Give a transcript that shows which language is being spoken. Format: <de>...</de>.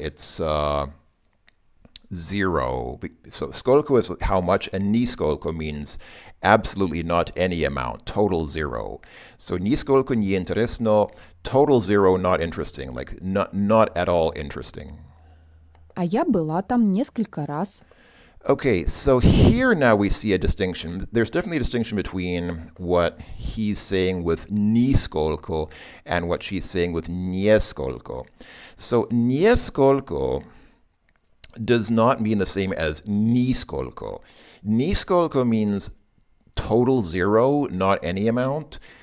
<en>It's zero. So сколько is how much, and нисколько means absolutely not any amount, total zero. So</en> <ru>нисколько не интересно,</ru> <en>total zero, not interesting, like not at all interesting.</en> <ru>А я была там несколько раз.</ru> <en>Okay, so here now we see a distinction. There's definitely a distinction between what he's saying with нисколько and what she's saying with несколько. So несколько does not mean the same as нисколько. Нисколько means total zero, not any amount.</en>